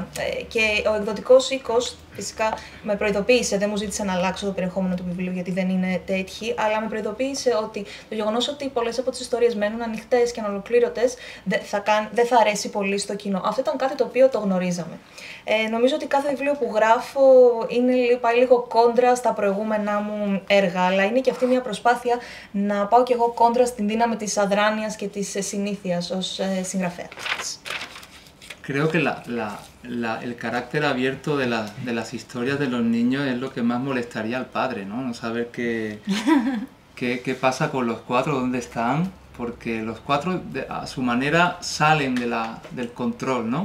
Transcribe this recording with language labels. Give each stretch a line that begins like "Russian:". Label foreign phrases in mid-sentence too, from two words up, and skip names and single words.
Greek: Και ο εκδοτικός οίκος φυσικά με προειδοποίησε, δεν μου ζήτησε να αλλάξω το περιεχόμενο του βιβλίου γιατί δεν είναι τέτοιοι, αλλά με προειδοποίησε ότι το γεγονός ότι πολλές από τις ιστορίες μένουν ανοιχτές και ανολοκλήρωτες δεν θα αρέσει πολύ στο κοινό. Αυτό ήταν κάτι το οποίο το γνωρίζαμε. Νομίζω ότι κάθε βιβλίο που γράφω πάει λίγο κόντρα στα προηγούμενά μου έργα, αλλά είναι και αυτή μια προσπάθεια να πάω κι εγώ κόντρα στην δύναμη της αδράνειας και της συνήθειας ως συγγραφέα.
Spanish: Creo que el carácter abierto de las historias de los niños es lo que más molestaría al padre, ¿no? No saber qué pasa con los cuatro, dónde están, porque los cuatro a su manera salen del control, ¿no?